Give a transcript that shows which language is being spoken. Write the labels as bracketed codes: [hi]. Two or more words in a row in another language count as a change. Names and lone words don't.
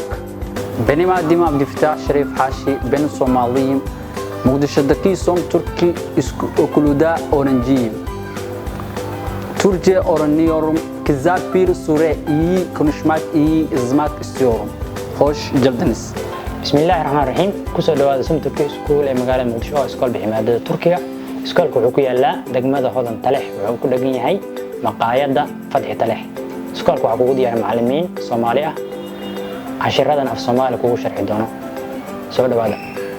[tr] Benim adım Abdülfetah Şerif Haşi, ben Somaliyim. Mogadishu'daki Somturk okulda öğrenciyim. Türkçe öğreniyorum. Kısa bir süre iyi konuşmak, iyi yazmak istiyorum. Hoş geldiniz. Bismillahirrahmanirrahim. [so] Kusoo dhawaada Somturk Iskuul ee magaalada Muqdisho oo iskool biximaadada Turkiga. Iskoolku wuxuu ku yaalaa degmada Hodan Talex, wuxuu ku dhagan yahay maqaayada Fadhi Talex. Iskoolku waxa kugu diyaar macallimiin Soomaali ah. Cashiradan af Soomaali kugu sharxi doono. Soo dhawaada.